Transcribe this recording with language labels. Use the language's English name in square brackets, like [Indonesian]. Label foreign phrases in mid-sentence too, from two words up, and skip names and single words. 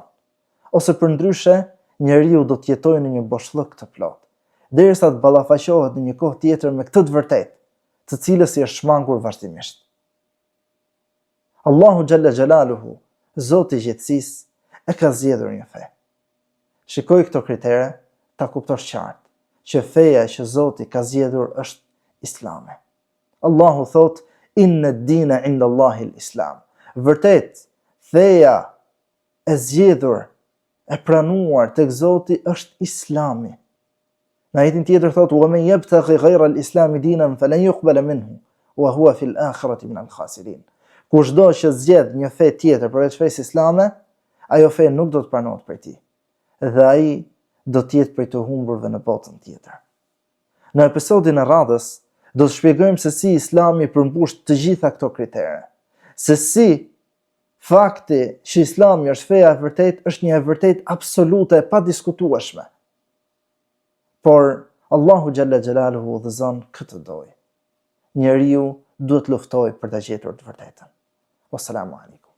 [Albanian] Ose përndryshe, njeriu do të jetojë në një boshllëk të plotë, derisa të ballafaqohet në një kohë tjetër me këtë të vërtetë, të cilës I është shmangur vazhdimisht. [Arabic] الله جل جلاله, [Albanian] Zoti I gjithësisë, e ka zgjedhur një fe. Shikoj këto kritere, ta kuptosh qartë që feja që Zoti ka zgjedhur është Islami. Allahu thot, [Arabic] إن الدين عند الله الإسلام. [Albanian] Vërtet, feja e zgjedhur, e pranuar tek Zoti është Islami. Në ajetin tjetër thot, [Arabic] ومن يبتغ غير الإسلام دينا فلن يقبل منه وهو في الآخرة من الخاسرين. [Albanian] Kushdo që zgjedh një fe tjetër përveç fesë islame, ajo fe nuk do të pranohet prej tij. Dhe ai do të jetë prej të humburve në botën tjetër. Në episodin e radhës do të shpjegojmë se si Islami përmbush të gjitha këto kritere. Se si fakti që Islami është feja e vërtet është një e vërtet absolute e pa diskutueshme. Por [Arabic] الله جل جلاله [Albanian] udhëzon këtë dojë. Njeriu duhet luftoj për të gjetur të vërtetën. [Arabic] والسلام عليكم.